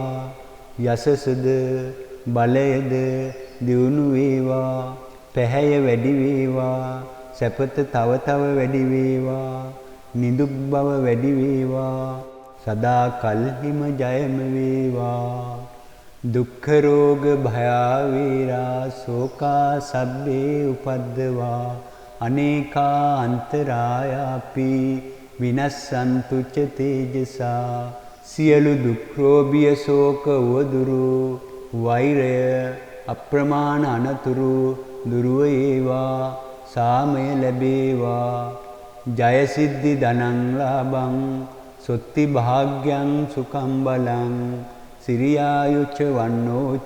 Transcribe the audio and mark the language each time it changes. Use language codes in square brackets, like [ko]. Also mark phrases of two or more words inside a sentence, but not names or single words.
[si] යසසද බලයද දියුණු වේවා පැහැය වැඩි වේවා සැපත තව තව වැඩි වේවා නිදුක් බව වැඩි වේවා සදා කල්හිම ජයම වේවා [pi] දුක්ඛ රෝග භය වේරා ශෝකා සබ්බේ උපද්දවා අනේකා අන්තරායාපි විනස්සන්තු ච තේජසා [si] සියලු දුක්ඛෝභිය ශෝක උවදුරු වෛරය අප්‍රමාණ අනතුරු දුරුව ඒවා සාමය ලැබේවා [pi] ජය සිද්ධි ධනං ලාභං සොත්ති භාග්‍යං සුඛං බලං සිරියායුච්ච වන්නෝච්ච